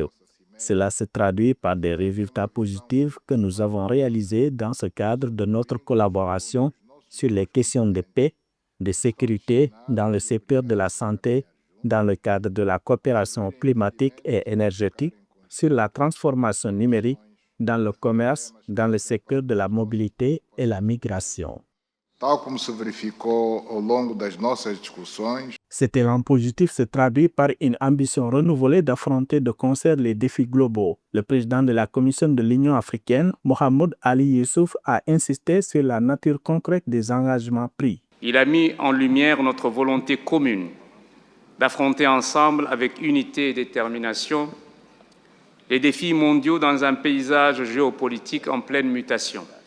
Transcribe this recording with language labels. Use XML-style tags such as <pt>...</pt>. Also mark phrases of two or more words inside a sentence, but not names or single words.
<fr>Cela se traduit par des résultats positifs que nous avons réalisés dans ce cadre de notre collaboration sur les questions de paix, de sécurité dans le secteur de la santé, dans le cadre de la coopération climatique et énergétique, sur la transformation numérique, dans le commerce, dans le secteur de la mobilité et la migration.</fr> <pt>Tal como se verificou ao longo das nossas discussões,</pt> <fr>Cet élan positif se traduit par une ambition renouvelée d'affronter de concert les défis globaux. Le président de la Commission de l'Union africaine, Mohamed Ali Youssouf, a insisté sur la nature concrète des engagements pris. Il a mis en lumière notre volonté commune d'affronter ensemble avec unité et détermination les défis mondiaux dans un paysage géopolitique en pleine mutation.</fr>